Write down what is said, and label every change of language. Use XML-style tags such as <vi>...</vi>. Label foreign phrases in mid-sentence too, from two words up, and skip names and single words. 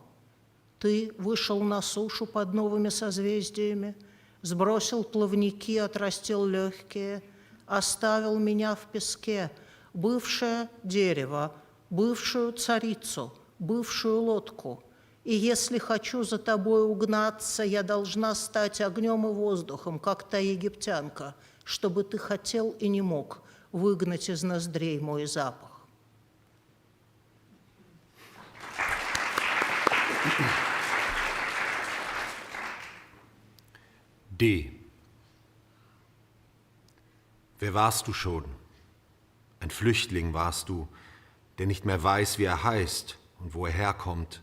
<ru>Ты вышел на сушу под новыми созвездиями, сбросил плавники, отрастил легкие, оставил меня в песке, бывшее дерево, бывшую царицу, бывшую лодку. И если хочу за тобой угнаться, я должна стать огнем и воздухом, как та египтянка, чтобы ты хотел и не мог выгнать из ноздрей мой запах. D.</ru> <de>Wer warst du schon? Ein Flüchtling warst du, der nicht mehr weiß, wie er heißt und wo er herkommt.</de>